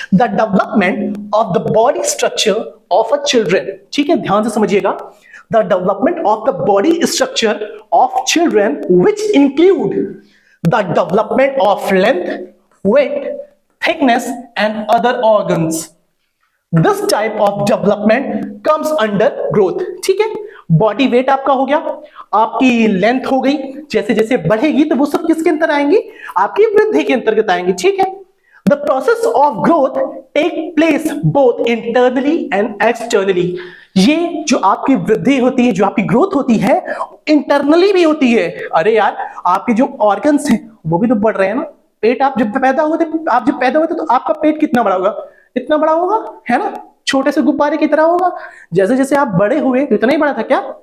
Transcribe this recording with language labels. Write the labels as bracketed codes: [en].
[en] the development of the body structure of a children, [hi] ठीक है, ध्यान से समझिएगा। [en] The development of the body structure of children which include the development of length, weight, thickness and other organs. This type of development comes under growth. [hi] ठीक है, body weight आपका हो गया, आपकी लेंथ हो गई, जैसे जैसे बढ़ेगी तो वो सब किसके अंतर आएंगी? आपकी वृद्धि के अंतर्गत आएंगी, ठीक है। The process of growth take place both internally and externally. ये जो आपकी वृद्धि होती है, जो आपकी ग्रोथ होती है, इंटरनली भी होती है। अरे यार, आपके जो ऑर्गन्स हैं वो भी तो बढ़ रहे हैं ना। पेट आप जब पैदा हुए थे तो आपका पेट कितना बड़ा होगा? इतना बड़ा होगा, है ना, छोटे से गुब्बारे की तरह होगा। जैसे जैसे आप बड़े हुए तो इतना ही बड़ा था क्या?